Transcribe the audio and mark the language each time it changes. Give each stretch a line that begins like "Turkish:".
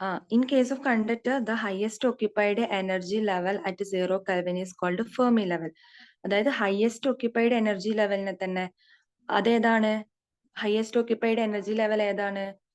English: In case of conductor, the highest occupied energy level at 0 Kelvin is called Fermi level.
Malayalam: അതായത് highest occupied energy ലെവലിനെ തന്നെ അതേതാണ്? Highest occupied energy level ഏതാണ്?